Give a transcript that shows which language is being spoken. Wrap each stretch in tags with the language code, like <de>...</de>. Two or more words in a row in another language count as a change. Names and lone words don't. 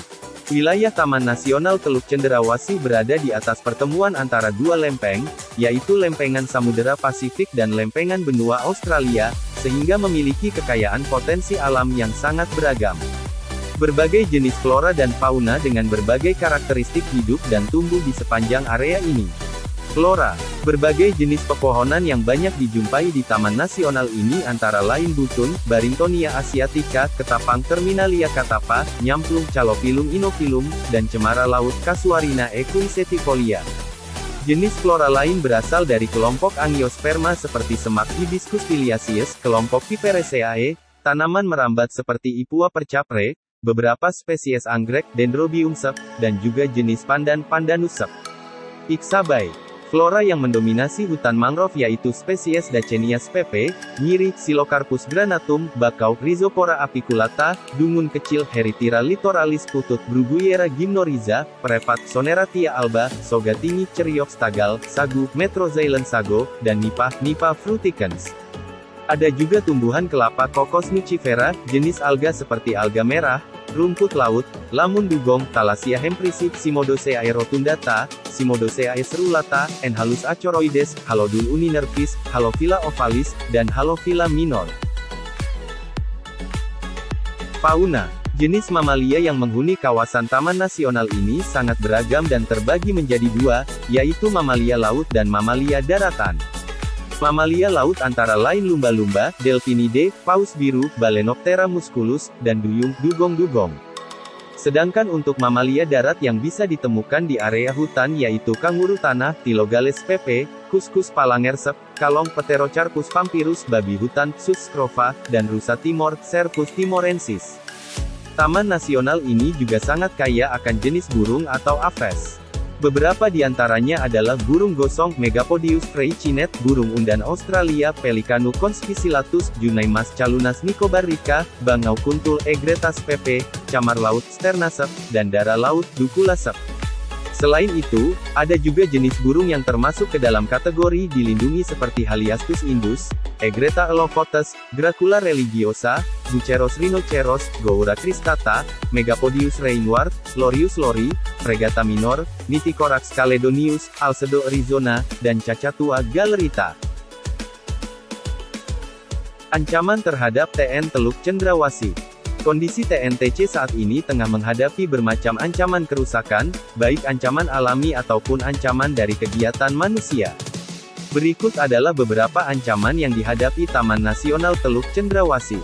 <id>Wilayah Taman Nasional Teluk Cendrawasih berada di atas pertemuan antara dua lempeng, yaitu lempengan Samudera Pasifik dan lempengan benua Australia, sehingga memiliki kekayaan potensi alam yang sangat beragam. Berbagai jenis flora dan fauna dengan berbagai karakteristik hidup dan tumbuh di sepanjang area ini. Flora. Berbagai jenis pepohonan yang banyak dijumpai di Taman Nasional ini antara lain butun, Barringtonia asiatica, ketapang Terminalia catapha, nyamplung Calophyllum inoculum, dan cemara laut Casuarina equisetifolia. Jenis flora lain berasal dari kelompok Angiosperma seperti semak Hibiscus filiaceus, kelompok Piperaceae, tanaman merambat seperti Ipua percapre, beberapa spesies anggrek, Dendrobium sep, dan juga jenis pandan Pandanus sep. Ixabay. Flora yang mendominasi hutan mangrove yaitu spesies Dacenia spp, nyiri, Silocarpus granatum, bakau, Rhizopora apiculata, dungun kecil, Heritira littoralis, putut, Bruguiera gymnoriza, prepat, Soneratia alba, soga tinggi, Ceriops tagal, sagu, Metroxylon sago, dan Nipah fruticans. Ada juga tumbuhan kelapa Cocos nucifera, jenis alga seperti alga merah, rumput laut, lamun dugong, Thalassia hemprisi, Cimodoceae rotundata, Cimodoceae cerulata, Enhalus achoroides, Halodul uninervis, Halophila ovalis, dan Halophila minor. Fauna. Jenis mamalia yang menghuni kawasan Taman Nasional ini sangat beragam dan terbagi menjadi dua, yaitu mamalia laut dan mamalia daratan. Mamalia laut antara lain lumba-lumba, Delphinidae, paus biru, Balaenoptera musculus, dan dugong-dugong. Sedangkan untuk mamalia darat yang bisa ditemukan di area hutan yaitu kanguru tanah, Phylogales spp, kuskus palanger sep, kalong Pterocarpus vampirus, babi hutan, Sus scrova, dan rusa timor, Cervus timorensis. Taman nasional ini juga sangat kaya akan jenis burung atau aves. Beberapa di antaranya adalah burung gosong, Megapodius freycinet, burung undan Australia, Pelicanu conspicillatus, Junaimas calunas nicobarrica, bangau kuntul, Egretta spp, camar laut, Sternasep, dan dara laut, Duculasep. Selain itu, ada juga jenis burung yang termasuk ke dalam kategori dilindungi seperti Haliastus indus, Egretta elophotes, Gracula religiosa, Buceros rhinoceros, Goura cristata, Megapodius rainwart, Lorius lori, Fregata minor, Nithocorax caledonius, Alcedo arizona, dan Cacatua galerita. Ancaman terhadap TN Teluk Cendrawasih. Kondisi TNTC saat ini tengah menghadapi bermacam ancaman kerusakan, baik ancaman alami ataupun ancaman dari kegiatan manusia. Berikut adalah beberapa ancaman yang dihadapi Taman Nasional Teluk Cendrawasih.</id>